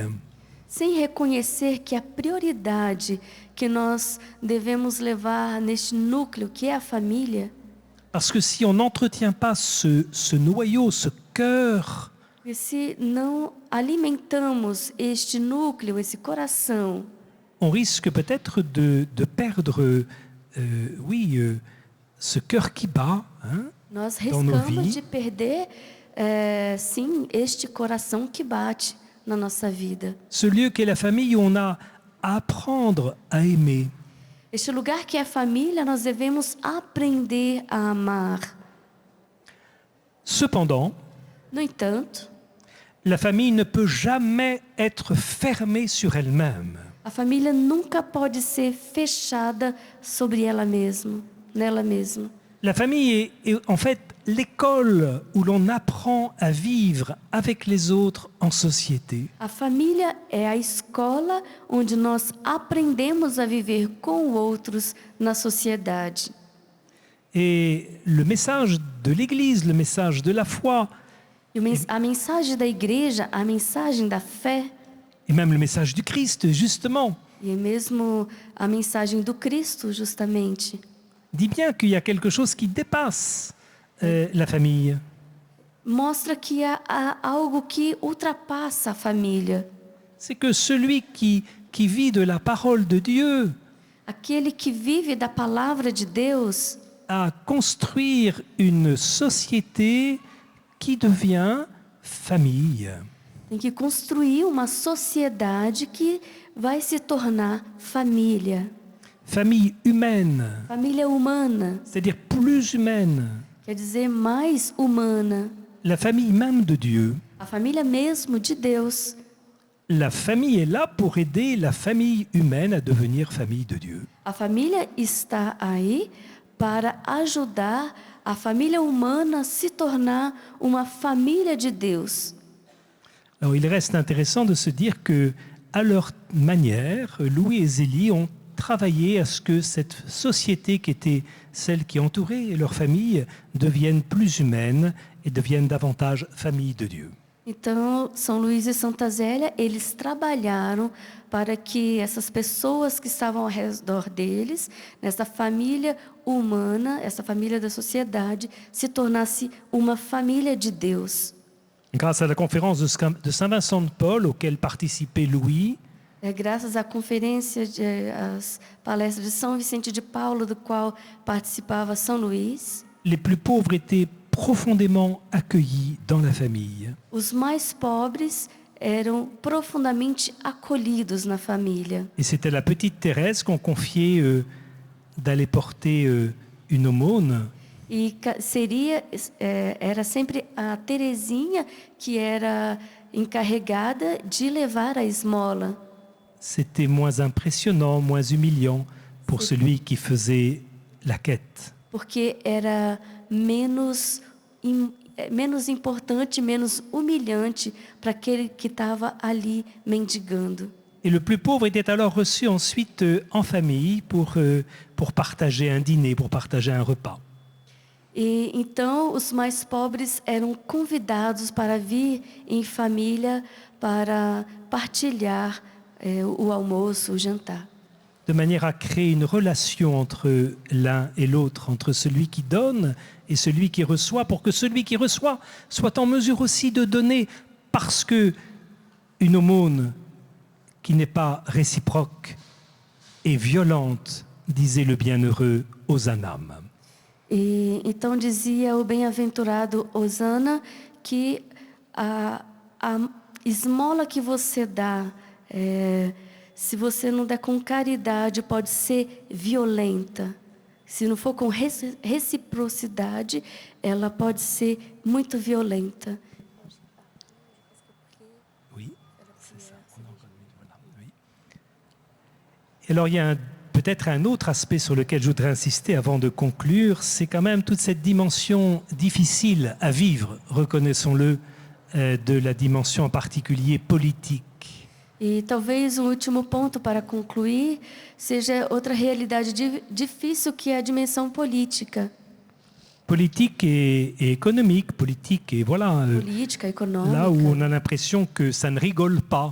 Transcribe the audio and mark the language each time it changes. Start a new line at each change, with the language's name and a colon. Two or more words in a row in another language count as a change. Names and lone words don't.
Portuguese: Sem reconhecer que a prioridade que nós devemos levar neste núcleo que é a família,
French: parce que si on n'entretient pas ce noyau, ce cœur,
Portuguese: e se não alimentamos este núcleo, esse coração,
French: on risque peut-être de perdre, ce cœur qui bat, hein,
Portuguese: nós
French: dans nos
Portuguese: riscamos
French: vies.
Portuguese: de perder, sim, este coração que bate na nossa vida.
French: Ce lieu qu'est la famille où on a à apprendre à aimer.
Portuguese: Este lugar que é a família, nós devemos aprender a amar.
French: Cependant,
Portuguese: No entanto,
French: la famille ne peut jamais être fermée sur elle-même.
Portuguese: a família nunca pode ser fechada sobre ela mesma, nela mesma.
French: La famille est en fait l'école où l'on apprend à vivre avec les autres en société.
Portuguese: A família é a escola onde nós aprendemos a viver com outros na sociedade.
French: Et le message de l'Église, le message de la foi,
Portuguese: E a mensagem da igreja, a mensagem da fé,
French: et même le message du Christ, justement,
Portuguese: e mesmo a mensagem do Cristo, justamente,
French: dit bien qu'il y a quelque chose qui dépasse la famille.
Portuguese: mostra que há algo que ultrapassa a família.
French: C'est que celui qui vit de la parole de Dieu
Portuguese: Aquele que vive da palavra de Deus
French: à construire une société qui devient famille.
Portuguese: tem que construir uma sociedade que vai se tornar família.
French: Famille humaine,
Portuguese: Família humana,
French: c'est-à-dire plus humaine.
Portuguese: quer dizer mais humana.
French: La famille même de Dieu.
Portuguese: A família mesmo de Deus.
French: La famille est là pour aider la famille humaine à devenir famille de Dieu.
Portuguese: A família está aí para ajudar a família humana a se tornar uma família de Deus.
French: Alors il reste intéressant de se dire que, à leur manière, Louis et Zélie ont travaillé à ce que cette société qui était celle qui entourait leur famille devienne plus humaine et devienne davantage famille de Dieu.
Portuguese: Então, São Luís e Santa Zélia, eles trabalharam para que essas pessoas que estavam ao redor deles, nessa família humana, essa família da sociedade, se tornasse uma família de Deus.
French: Grâce à la conférence de Saint-Vincent de Paul, auquel participait Louis,
Portuguese: Graças à conferência, às palestras de São Vicente de Paulo, do qual participava São Luís,
French: les plus pauvres étaient profondément accueillis dans la famille.
Portuguese: os mais pobres eram profundamente acolhidos na família.
French: Et c'était la petite Thérèse qu'on confiait d'aller porter une aumône.
Portuguese: E era sempre a Terezinha que era encarregada de levar a esmola.
French: C'était moins impressionnant, moins humiliant pour celui qui faisait la quête.
Portuguese: Porque era menos menos importante, menos humilhante para aquele que estava ali mendigando.
French: Et le plus pauvre était alors reçu ensuite en famille pour partager un dîner, pour partager un repas.
Portuguese: E então os mais pobres eram convidados para vir em família para partilhar o almoço, o jantar.
French: De manière à créer une relation entre l'un et l'autre, entre celui qui donne et celui qui reçoit, pour que celui qui reçoit soit en mesure aussi de donner, parce que une aumône qui n'est pas réciproque est violente, disait le bienheureux Hosanam.
Portuguese: E então dizia o bem-aventurado Osana que a esmola que você dá, se você não der com caridade, pode ser violenta. Se não for com reciprocidade, ela pode ser muito violenta.
French: Oui, c'est ça. Oui. Alors il y a peut-être un autre aspect sur lequel je voudrais insister avant de conclure, c'est quand même toute cette dimension difficile à vivre, reconnaissons-le, de la dimension en particulier politique.
Portuguese: E talvez um último ponto para concluir seja outra realidade difícil, que é a dimensão política.
French: Politique et économique, politique et voilà,
Portuguese: Política, econômica.
French: là où on a l'impression que ça ne rigole pas.